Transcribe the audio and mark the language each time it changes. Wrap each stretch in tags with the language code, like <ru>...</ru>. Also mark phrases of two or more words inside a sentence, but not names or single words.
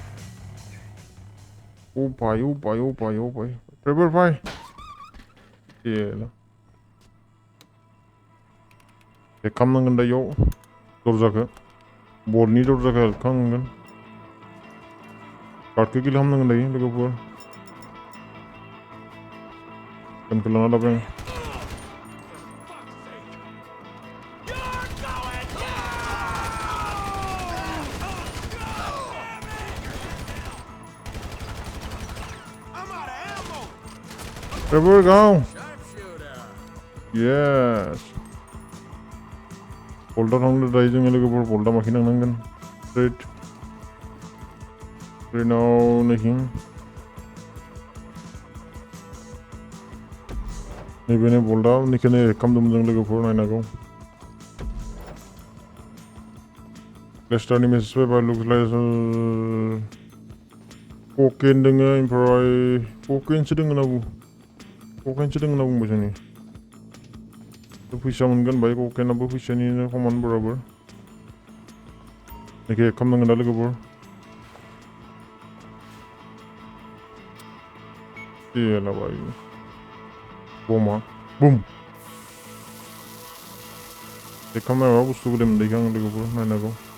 <brx>भाई ट्रेभर भाई चेक खालामनांगोन दा इयाव दरजाखौ बर्डनि दरजाखौ खालामनांगोन कार्डखौ किल खालामनांगोन दायो लोगोफोर गानखौ लाना लाबाय आं Trevor, go!</brx> <en>Yes!</en> <brx>Polda थांनो दायो जोङो लोगोफोर polda माखिनांगोन</brx> <en>straight now</en> <brx>नैखिं नैबेनो polda नैखिनो खालामदोंमोन जों लोगोफोर नायनांगौ लेस्टारनि मेसेज फैबाय</brx> <en>looks like cocaine</en> <brx>दोङो ओमफ्राय cocaineसो दोङो होनना बुङो ककेनसो दोङो होनना बुंबाय जोंनि फैसा मोनगोन बाय ककेनाबो फैसानिनो समान बराबर बेखौ हेक खालामनांगोन दा लोगोफोर लाबाय बमा बुम हेक खालामनाय माबा बुस्थुबो दं मोनदैखौ आं लोगोफोर नायनांगौ</brx>